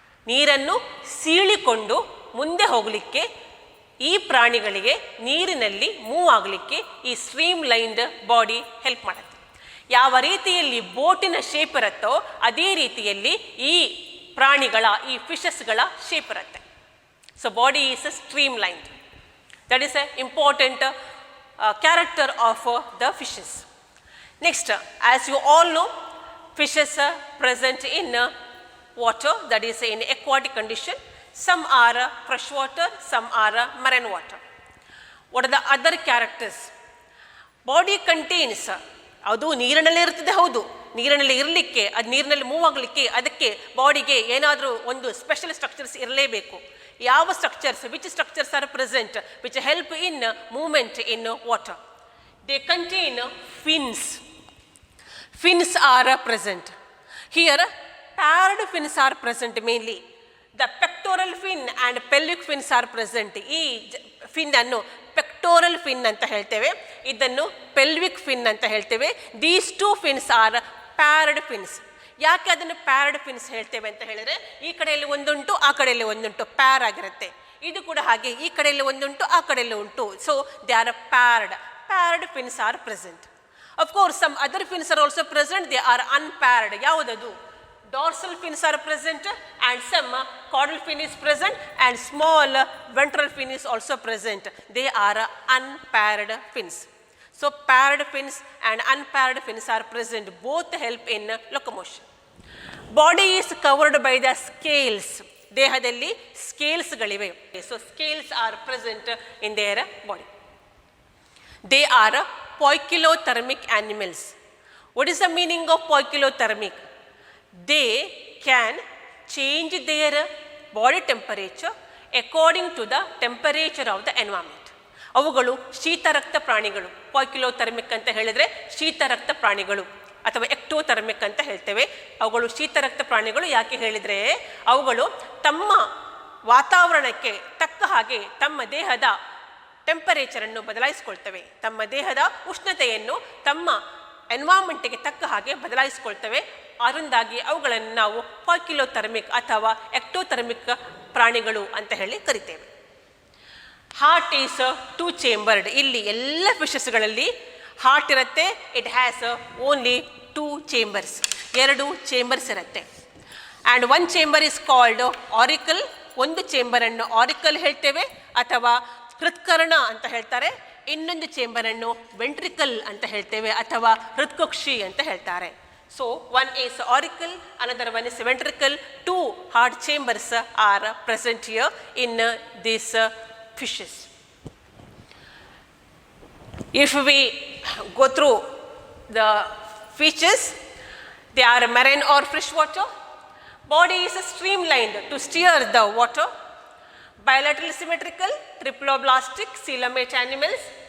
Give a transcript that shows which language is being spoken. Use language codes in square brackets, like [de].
[kn] ನೀರನ್ನು ಸೀಳಿಕೊಂಡು ಮುಂದೆ ಹೋಗಲಿಕ್ಕೆ ಈ ಪ್ರಾಣಿಗಳಿಗೆ ನೀರಿನಲ್ಲಿ ಮೂವ್ ಆಗಲಿಕ್ಕೆ ಈ ಸ್ಟ್ರೀಮ್ ಲೈನ್ಡ್ ಬಾಡಿ ಹೆಲ್ಪ್ ಮಾಡುತ್ತೆ. ಯಾವ ರೀತಿಯಲ್ಲಿ ಬೋಟಿನ ಶೇಪ್ ಇರುತ್ತೋ ಅದೇ ರೀತಿಯಲ್ಲಿ ಈ ಪ್ರಾಣಿಗಳ ಈ ಫಿಶಸ್ಗಳ ಶೇಪ್ ಇರುತ್ತೆ. [en] So body is streamlined. That is a important character of the fishes. Next, as you all know, fishes are present in water, that is in aquatic condition. Some are fresh water, some are marine water. What are the other characters? Body contains, [kn] ಅದು ನೀರಿನಲ್ಲಿ ಇರ್ತದೆ, ಹೌದು, ನೀರಿನಲ್ಲಿ ಇರಲಿಕ್ಕೆ, ಅದು ನೀರಿನಲ್ಲಿ move ಆಗಲಿಕ್ಕೆ ಅದಕ್ಕೆ ಬಾಡಿಗೆ ಏನಾದರೂ ಒಂದು ಸ್ಪೆಷಲ್ ಸ್ಟ್ರಕ್ಚರ್ಸ್ ಇರಲೇಬೇಕು. ಯಾವ structures, [en] Which structures are present which help in movement in water? They contain fins. Fins are present. Here, paired fins are present mainly. The pectoral fin and pelvic fins are present. [kn] ಈ fin ಅನ್ನು pectoral fin ಅಂತ ಹೇಳ್ತೇವೆ, ಇದನ್ನು pelvic fin ಅಂತ ಹೇಳ್ತೇವೆ. [en] These two fins are paired fins. [kn] ಯಾಕೆ ಅದನ್ನು ಪ್ಯಾರ್ಡ್ fins ಹೇಳ್ತೇವೆ ಅಂತ ಹೇಳಿದ್ರೆ, ಈ ಕಡೆಯಲ್ಲಿ ಒಂದುಂಟು, ಆ ಕಡೆಯಲ್ಲಿ ಒಂದುಂಟು, ಪ್ಯಾರ್ ಆಗಿರುತ್ತೆ. ಇದು ಕೂಡ ಹಾಗೆ, ಈ ಕಡೆಯಲ್ಲಿ ಒಂದುಂಟು, ಆ ಕಡೆಯಲ್ಲಿ ಉಂಟು. [en] So they are paired. Paired fins are present. Of course, some other fins are also present. They are unpaired. [kn] ಯಾವುದದು? [en] Dorsal fins are present and some caudal fin is present and small ventral fin is also present. They are unpaired fins. So paired fins and unpaired fins are present. Both help in locomotion. Body is covered by the scales. [kn] ದೇಹದಲ್ಲಿ ಸ್ಕೇಲ್ಸ್ಗಳಿವೆ. [en] So scales are present in their body. They are poikilothermic animals. What is the meaning of poikilothermic? They can change their body temperature according to the temperature of the environment. [kn] ಅವುಗಳು ಶೀತರಕ್ತ ಪ್ರಾಣಿಗಳು. ಪಾಯ್ಕಿಲೋಥರ್ಮಿಕ್ ಅಂತ ಹೇಳಿದರೆ ಶೀತರಕ್ತ ಪ್ರಾಣಿಗಳು ಅಥವಾ ಎಕ್ಟೋಥರ್ಮಿಕ್ ಅಂತ ಹೇಳ್ತೇವೆ. ಅವುಗಳು ಶೀತರಕ್ತ ಪ್ರಾಣಿಗಳು. ಯಾಕೆ ಹೇಳಿದರೆ ಅವುಗಳು ತಮ್ಮ ವಾತಾವರಣಕ್ಕೆ ತಕ್ಕ ಹಾಗೆ ತಮ್ಮ ದೇಹದ ಟೆಂಪರೇಚರನ್ನು ಬದಲಾಯಿಸ್ಕೊಳ್ತವೆ. ತಮ್ಮ ದೇಹದ ಉಷ್ಣತೆಯನ್ನು ತಮ್ಮ ಎನ್ವಾರ್ಮೆಂಟಿಗೆ ತಕ್ಕ ಹಾಗೆ ಬದಲಾಯಿಸ್ಕೊಳ್ತವೆ. ಅದರಿಂದಾಗಿ ಅವುಗಳನ್ನು ನಾವು ಪಾಯ್ಕಿಲೋಥರ್ಮಿಕ್ ಅಥವಾ ಎಕ್ಟೋಥರ್ಮಿಕ್ ಪ್ರಾಣಿಗಳು ಅಂತ ಹೇಳಿ ಕರಿತೇವೆ. [en] Heart is two chambered. [kn] ಇಲ್ಲಿ ಎಲ್ಲ ಫಿಶಸ್ಗಳಲ್ಲಿ ಹಾರ್ಟ್ ಇರುತ್ತೆ. [en] It has only two chambers. [kn] ಎರಡು ಚೇಂಬರ್ಸ್ ಇರುತ್ತೆ. [en] And one chamber is called auricle. [kn] ಒಂದು ಚೇಂಬರನ್ನು ಆರಿಕಲ್ ಹೇಳ್ತೇವೆ ಅಥವಾ ಹೃತ್ಕರ್ಣ ಅಂತ ಹೇಳ್ತಾರೆ. ಇನ್ನೊಂದು ಚೇಂಬರನ್ನು ವೆಂಟ್ರಿಕಲ್ ಅಂತ ಹೇಳ್ತೇವೆ ಅಥವಾ ಹೃತ್ಕುಕ್ಷಿ ಅಂತ ಹೇಳ್ತಾರೆ. [en] So one is auricle, another one is ventricle. Two heart chambers are present here in this fishes. If we go through the features, they are marine or freshwater. Body is streamlined to steer the water. Bilateral symmetrical, triploblastic, coelomate animals.